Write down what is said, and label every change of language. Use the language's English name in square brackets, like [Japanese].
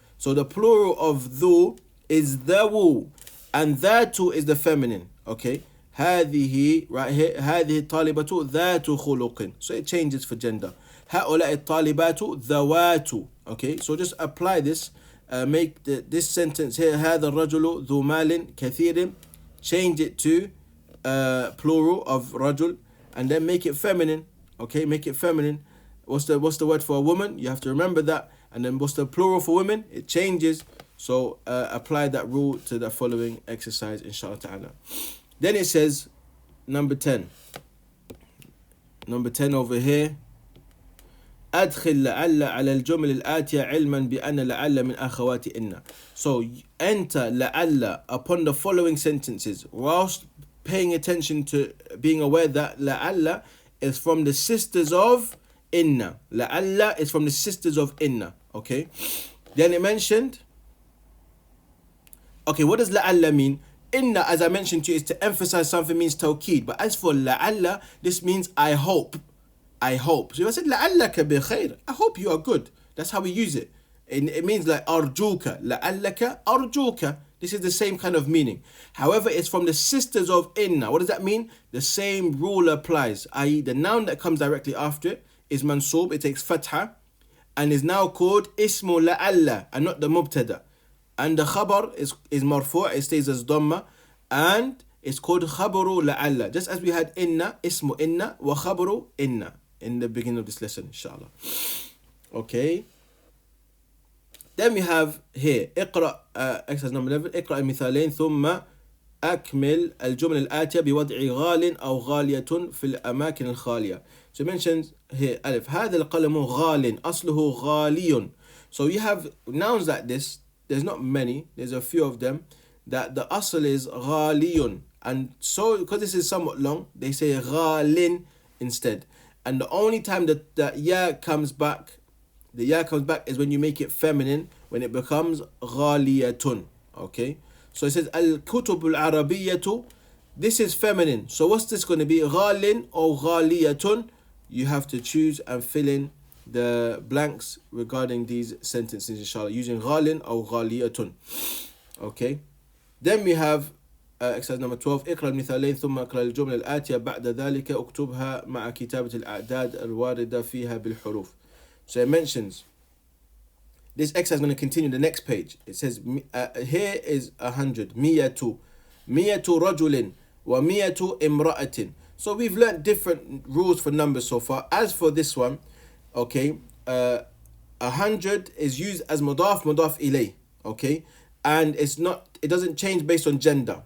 [English] So the plural of ذو is ذو, and ذات is the feminine. [Arabic] Okay, هذه [English] right here, [Arabic] هذه الطالبة ذات خلق. [English] So it changes for gender. [Arabic] هؤلاء الطالبات ذوات. [English] Okay, so just apply this. Make this sentence here, [Arabic] هذا الرجل ذو مال كثير, [English] change it to plural of rajul, and then make it feminine. Okay, make it feminine. What's the word for a woman? You have to remember that. And then what's the plural for women? It changes. So apply that rule to the following exercise, inshallah ta'ala. Then it says, number 10. Number 10 over here. [Arabic] أدخل لعل على الجمل الآتية علما بأن لعل من أخوات إن. [English] So enter لعل upon the following sentences whilst paying attention to being aware that لعل is from the sisters of إن. لعل is from the sisters of إن. Okay. Then it mentioned. Okay, what does لعل mean? Inna, as I mentioned to you, is to emphasize something, means tawkeed. But as for la'alla, this means I hope. I hope. So if I said [Arabic] la'allaka bi khair, [English] I hope you are good. That's how we use it. It means like arjuka. [Arabic] La'allaka arjuka. [English] This is the same kind of meaning. However, it's from the sisters of inna. What does that mean? The same rule applies. I.e., the noun that comes directly after it is mansoob. It takes fatha and is now called ismu la'alla and not the mubtada. And the khabar is marfu', it stays as dhamma, and it's called khabaru la'alla. Just as we had inna, ismu inna, wa khabaru inna in the beginning of this lesson, inshallah. Okay. Then we have here, [Arabic] اقرأ, [English] exercise number 11, [Arabic] اقرأ المثالين ثم أكمل الجمل الآتية بوضع غال أو غالية في الأماكن الخالية. [English] So it mentions here, [Arabic] ألف, هذا القلم غال, أصله غالي. [English] So you have nouns like this. There's not many, there's a few of them, that the asl is ghaliyun. And so, because this is somewhat long, they say ghalin instead. And the only time that the ya comes back is when you make it feminine, when it becomes ghaliyatun. Okay? So it says al-kutub al-arabiyyatu. This is feminine. So what's this going to be? Ghalin or ghaliyatun? You have to choose and fill in the blanks regarding these sentences, inshallah, using ghalin or ghaliyatun. Okay. Then we have exercise number 12. [Arabic] اقرأ المثالين ثم اقرأ الجملة الآتية بعد ذلك اكتبها مع كتابة الأعداد الواردة فيها بالحروف. [English] So it mentions this exercise is going to continue the next page. It says here is 100. [Arabic] مية رجل ومية امرأة. [English] So we've learned different rules for numbers so far. As for this one, okay, 100 is used as mudaf ilay, okay, and it doesn't change based on gender.